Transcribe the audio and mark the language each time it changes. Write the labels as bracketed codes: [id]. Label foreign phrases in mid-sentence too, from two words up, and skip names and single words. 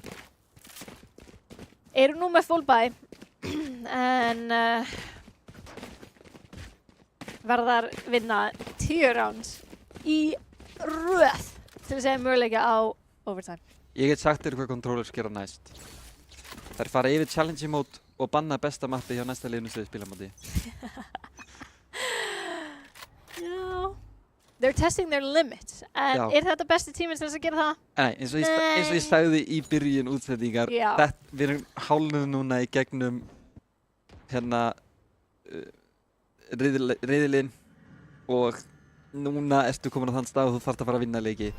[is] Eru nú með [en] full buy [is] en verðar vinna 10 rounds í röð til að segja möguleika á overtime. Ég get sagt þér hvað controllers gera næst. Þær fara yfir [en] challenge mode [is] og banna besta mappi hjá næsta liðinu sem þið spila móti. Já. [en] They're testing their limits. [is] En Já. er þetta besti tíminn til þess að gera það? Nei, eins og ég sagði í byrjun útsendingar, Já. við erum hálnuð núna í gegnum hérna riðilinn og núna ertu komin á þann stað og þú þarft að fara að vinna leiki.